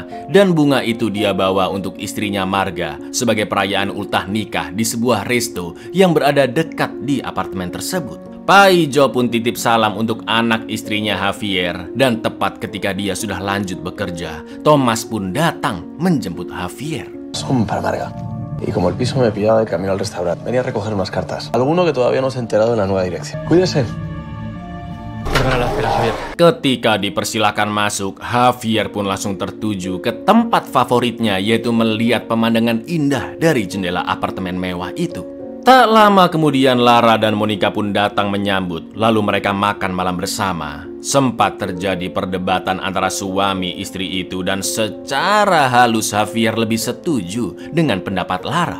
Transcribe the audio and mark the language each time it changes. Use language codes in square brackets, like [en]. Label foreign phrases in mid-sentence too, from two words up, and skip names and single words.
[id] Dan bunga itu dia bawa untuk istrinya Marga sebagai perayaan ultah nikah di sebuah resto yang berada dekat di apartemen tersebut. Pak Ijo pun titip salam untuk anak istrinya Javier. Dan tepat ketika dia sudah lanjut bekerja, Thomas pun datang menjemput Javier. [es] Son para Marga. Y como el piso me pillaba de camino al restaurante, venía a recoger unas cartas. Alguno que todavía no se ha enterado de la nueva dirección. Cuídese. Perdona la espera, Javier. [id] Ketika dipersilakan masuk, Javier pun langsung tertuju ke tempat favoritnya, yaitu melihat pemandangan indah dari jendela apartemen mewah itu. Tak lama kemudian Lara dan Monica pun datang menyambut, lalu mereka makan malam bersama. Sempat terjadi perdebatan antara suami istri itu dan secara halus Javier lebih setuju dengan pendapat Lara.